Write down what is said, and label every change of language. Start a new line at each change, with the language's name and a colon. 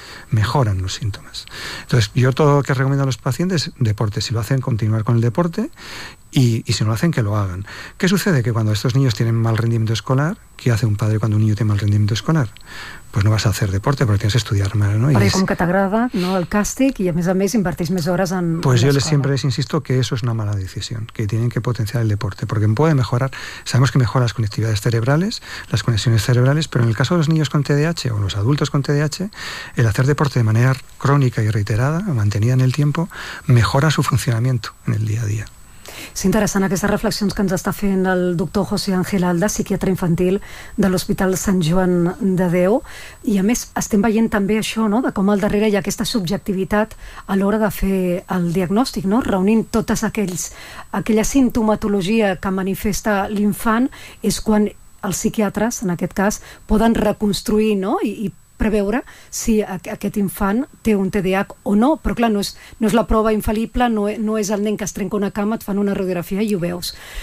Spanish: Mejoran los síntomas. Entonces, yo todo lo que recomiendo a los pacientes es deporte. Si lo hacen, continuar con el deporte y si no lo hacen, que lo hagan. ¿Qué sucede? Que cuando estos niños tienen mal rendimiento escolar, ¿qué hace un padre cuando un niño tiene mal rendimiento escolar? Pues no vas a hacer deporte porque tienes que estudiar mal, ¿no? Pero como que
Catalan: t'agrada, ¿no?, el càstig y a més impartís més hores en
Spanish: pues yo les siempre les insisto que eso es una mala decisión, que tienen que potenciar el deporte porque puede mejorar, sabemos que mejora las conectividades cerebrales, las conexiones cerebrales, pero en el caso de los niños con TDAH o los adultos con TDAH, el hacer deporte de manera crónica y reiterada, mantenida en el tiempo, mejora su funcionamiento en el día a día.
Catalan: És interessant aquestes reflexions que ens està fent el doctor José Ángel Alda, psiquiatre infantil de l'Hospital Sant Joan de Déu. I a més, estem veient també això, no?, de com al darrere hi ha aquesta subjectivitat a l'hora de fer el diagnòstic, no?, reunint totes aquella sintomatologia que manifesta l'infant, és quan els psiquiatres, en aquest cas, poden reconstruir, no?, i preveure si aquest infant té un TDAH o no, però clar, no és la prova infal·lible, no és el nen que es trenca una cama, et fan una radiografia i ho veus.